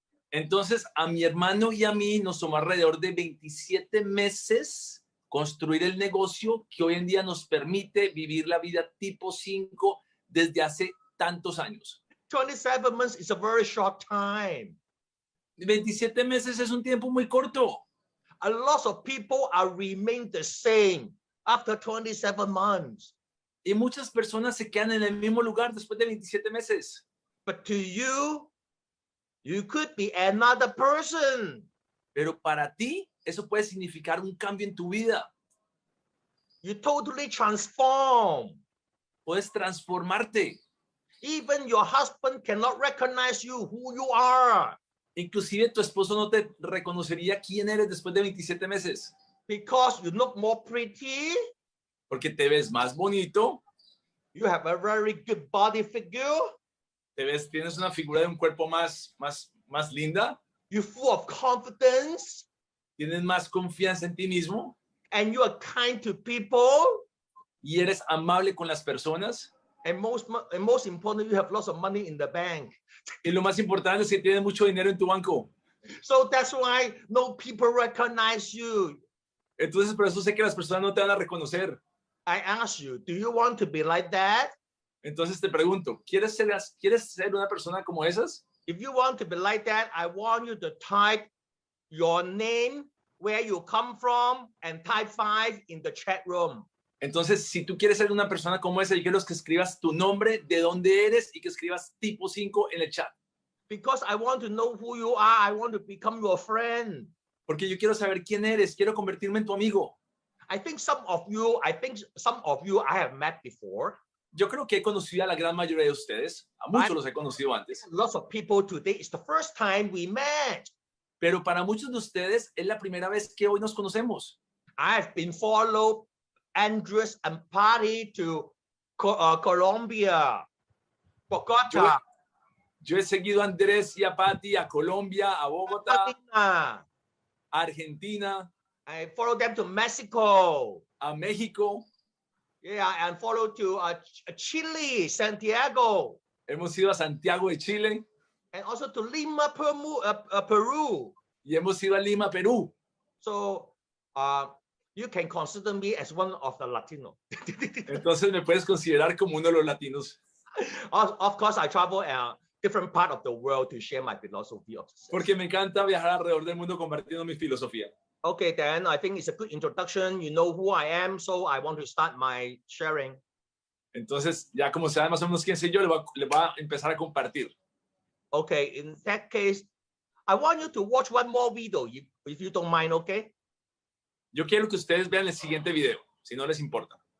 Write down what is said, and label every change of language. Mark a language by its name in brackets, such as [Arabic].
[Spanish] Entonces, a mi hermano y a mí nos tomó alrededor de 27 meses construir el negocio que hoy en día nos permite vivir la vida tipo 5 desde hace tantos años. [English] 27 months is a very short time. [Spanish] 27 meses es un tiempo muy corto. [English] A lot of people are remain the same after 27 months. [Spanish] Y muchas personas se quedan en el mismo lugar después de 27 meses. [English] But to you could be another person. [Spanish] Pero para ti, eso puede significar un cambio en tu vida. [English] You totally transform. [Spanish] Puedes transformarte. [English] Even your husband cannot recognize you, who you are. [Spanish] Inclusive tu esposo no te reconocería quién eres después de 27 meses. [English] Because you look more pretty. [Spanish] Porque te ves más bonito. [English] You have a very good body figure. [Spanish] Tienes una figura de un cuerpo más linda. [English] You're full of confidence. [Spanish] Tienes más confianza en ti mismo. [English] And you are kind to people. [Spanish] Y eres amable con las personas. [English] And most importantly, you have lots of money in the bank. [Spanish] Y lo más importante es que tienes mucho dinero en tu banco. [English] So that's why no people recognize you. [Spanish] Entonces, por eso sé que las personas no te van a reconocer. [English] I ask you, do you want to be like that? [Spanish] Entonces te pregunto, ¿quieres ser una persona como esas? [English] If you want to be like that, I want you to type your name, where you come from, and type 5 in the chat room. [Spanish] Entonces, si tú quieres ser una persona como esa, yo quiero que escribas tu nombre, de dónde eres y que escribas tipo 5 en el chat. [English] Because I want to know who you are. I want to become your friend. [Spanish] Porque yo quiero saber quién eres, quiero convertirme en tu amigo. [English] I think some of you I have met before. [Spanish] Yo creo que he conocido a la gran mayoría de ustedes, a muchos los he conocido antes. [English] Lots of people today, it's the first time we met. [Spanish] Pero para muchos de ustedes es la primera vez que hoy nos conocemos. [English] I've been followed Andres and Patty to Colombia, Bogota, [Spanish] Yo he seguido a Andrés y a Patty a Colombia, a Bogotá, [English] Argentina. [Spanish] a Argentina, [English] I followed them to Mexico. [Spanish] a México. [English] Yeah, and followed to Chile, Santiago. [Spanish] Hemos ido a Santiago de Chile. [English] And also to Lima, Peru. [Spanish] Y hemos ido a Lima, Perú. [English] So you can consider me as one of the Latino. [Spanish] Entonces me puedes considerar como uno de los latinos. [English] Of course, I travel different part of the world to share my philosophy of success. [Spanish] Porque me encanta viajar alrededor del mundo compartiendo mi filosofía. [English] Okay, then I think it's a good introduction. You know who I am, so I want to start my sharing. [Spanish] Entonces, ya como saben más o menos quién soy yo, le voy a empezar a compartir. [English] Okay, in that case, I want you to watch one more video, if you don't mind, okay? [Spanish] Yo quiero que ustedes vean el siguiente video, si no les importa.